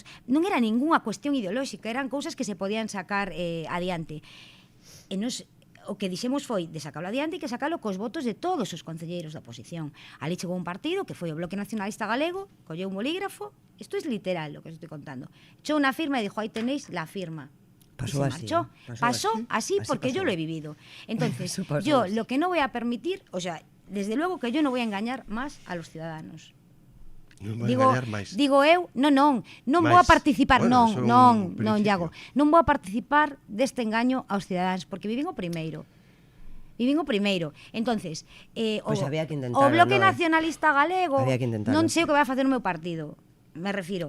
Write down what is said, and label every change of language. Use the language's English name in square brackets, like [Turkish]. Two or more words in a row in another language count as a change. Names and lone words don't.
[Galician] Non era ningunha cuestión ideolóxica, eran cousas que se podían sacar adiante. E nos, o que dixemos foi de sacalo adiante e que sacalo cos votos de todos os concelleiros da oposición. Ali chegou un partido que foi o Bloque Nacionalista Galego, colleu un bolígrafo, isto é literal o que [Spanish] estoy contando, [Galician] echou unha firma e dixo, [Spanish] aí tenéis la firma. Pasó así. Pasó así porque yo lo he vivido. Entonces, yo lo que no voy a permitir, o sea, desde luego que yo no voy a engañar más a los ciudadanos. [Galician] Digo eu, non vou a participar, non, Iago, non vou a participar deste engaño aos cidadáns, porque vivín o primeiro. Entonces, o Bloque Nacionalista Galego non sei o que vai a facer o meu partido, me refiro.